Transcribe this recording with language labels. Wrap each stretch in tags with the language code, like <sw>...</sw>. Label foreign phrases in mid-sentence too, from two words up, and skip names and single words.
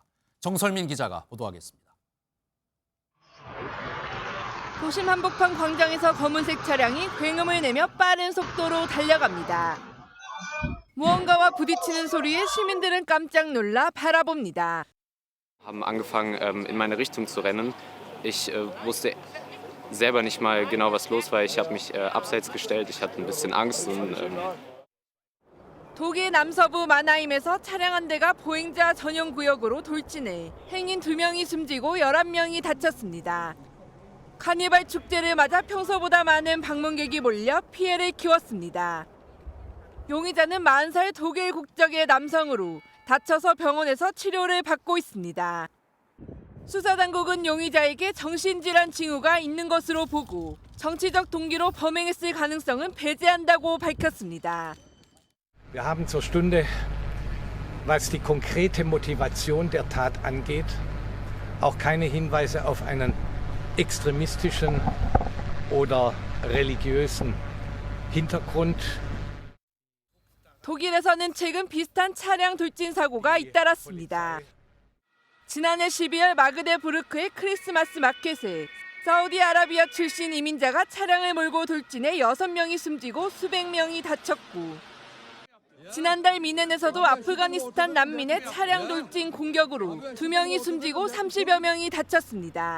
<ko>정설민 기자가 보도하겠습니다. 도심 한복판 광장에서 검은색 차량이 굉음을 내며 빠른 속도로 달려갑니다. 무언가와 부딪히는 소리에 시민들은 깜짝 놀라 바라봅니다.</ko> <de>Haben angefangen, in meine Richtung zu rennen. Ich wusste selber nicht mal genau, was los war. Ich habe mich abseits gestellt. Ich hatte ein bisschen Angst.</de> <ko>독일 남서부 마나임에서 차량 한 대가 보행자 전용 구역으로 돌진해 행인 2명이 숨지고 11명이 다쳤습니다. 카니발 축제를 맞아 평소보다 많은 방문객이 몰려 피해를 키웠습니다. 용의자는 40살 독일 국적의 남성으로 다쳐서 병원에서 치료를 받고 있습니다. 수사당국은 용의자에게 정신질환 징후가 있는 것으로 보고 정치적 동기로 범행했을 가능성은 배제한다고 밝혔습니다.</ko> <de>Wir haben zur Stunde, was die konkrete Motivation der Tat angeht, auch keine Hinweise auf einen extremistischen oder religiösen Hintergrund.</de> <ko>독일에서는 최근 비슷한 차량 돌진 사고가 잇따랐습니다. 지난해 12월 마그데부르크의 크리스마스 마켓에 사우디아라비아 출신 이민자가 차량을 몰고 돌진해 6명이 숨지고 수백 명이 다쳤고 지난달 미넨에서도 아프가니스탄 난민의 차량 돌진 공격으로 2명이 숨지고 30여 명이 다쳤습니다.</ko>